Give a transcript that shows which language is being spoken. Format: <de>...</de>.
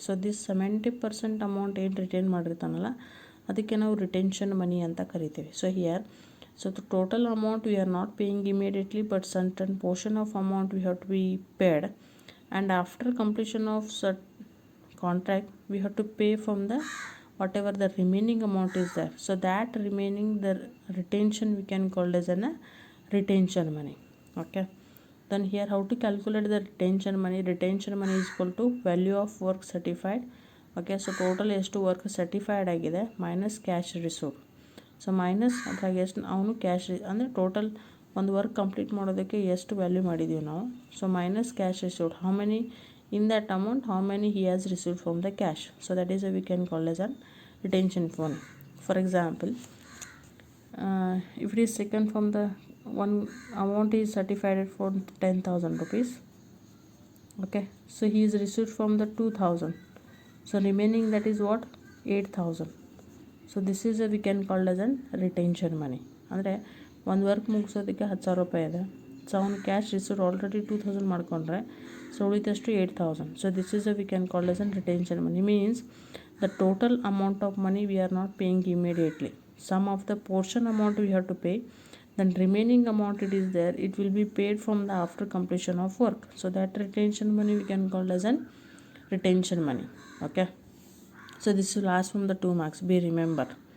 <kn>So this 70% amount ಏನು retain ಮಾಡಿರ್ತಾನಲ್ಲ ಅದಕ್ಕೆ ನಾವು ರಿಟೆನ್ಷನ್ ಮನಿ ಅಂತ ಕರಿತೀವಿ.</kn> <en>So here so the total amount we are not paying immediately, but certain portion of amount we have to be paid, and after completion of contract we have to pay from the whatever the remaining amount is there. So that remaining the retention we can call as a retention money. Okay, then here how to calculate the retention money. Retention money is equal to value of work certified. Okay, so total ಎಷ್ಟು work certified ಆಗಿದೆ minus cash received.</en> <kn>So minus ಅದ್ರಾಗ ಎಷ್ಟು ಅವನು cash ಅಂದರೆ total ಒಂದು work complete ಮಾಡೋದಕ್ಕೆ ಎಷ್ಟು value ಮಾಡಿದ್ದೀವಿ ನಾವು.</kn> <en>So minus cash received, how many in that amount how many he has received from the cash. So that is we can call as an retention for example, if it is taken from the one amount is certified for 10,000 rupees, okay, so he is received from the 2,000, so remaining that is what, 8,000. So this is we can called as an retention money.</en> <kn>ಅಂದರೆ ಒಂದು work ಮುಗಿಸೋದಕ್ಕೆ 10,000 ರೂಪಾಯಿ ಇದೆ, so ಅವ್ನು cash received already 2,000 ಮಾಡ್ಕೊಂಡ್ರೆ so ಉಳಿದಷ್ಟು 8,000.</kn> <en>So this is we can called as an retention money. Means the total amount of money we are not paying immediately. Some of the portion amount we have to pay, then remaining amount it is there, it will be paid from the after completion of work. So that retention money we can call as an retention money. Okay, so this will ask from the 2 marks, be remember.</en>